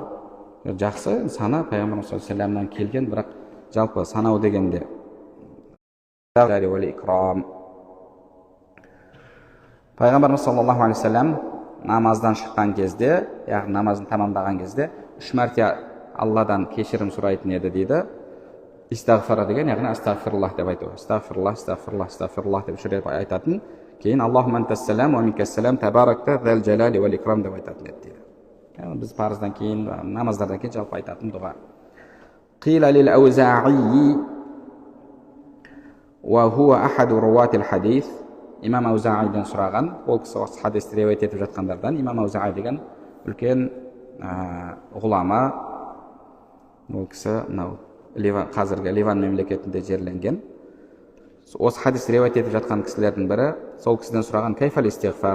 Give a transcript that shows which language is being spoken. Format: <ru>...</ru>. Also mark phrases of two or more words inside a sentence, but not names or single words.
<kk>Жақсы, сана пайғамбарымыз</kk> <ar>صلى الله عليه وسلم</ar> <kk>келген, бірақ жалпы санау дегенде пайғамбарымыз</kk> <ar>صلى الله عليه وسلم</ar> <kk>намаздан шыққан кезде, яғни намазын тамамдаған кезде 3 мәрте Алладан кешірім сұрайтын еді дейді. Истағфара деген, яғни астағфируллах деп айту. Астағфируллах деп 3 рет айтатын. Кейін</kk> <ar>اللهم أنت السلام ومنك السلام تباركت ذا الجلال والإكرام</ar> <kk>деп айтатын еді дейді. Біз парыздан кейін, намаздардан кейін жалпы айтатын дұға.</kk> <ar>قيل للأوزاعي وهو أحد رواة الحديث.</ar> <kk>Имам Ауза'иден сұраған, ол кісі осы хадисті риуаят етіп жатқандардан. Имам Ауза'i деген үлкен ғұлама, ол кісі қазіргі Ливан мемлекетінде жерленген. Осы хадисті риуаят етіп жатқан кісілердің бірі, сол кісіден сұраған,</kk> <ar>كيف الاستغفار?</ar>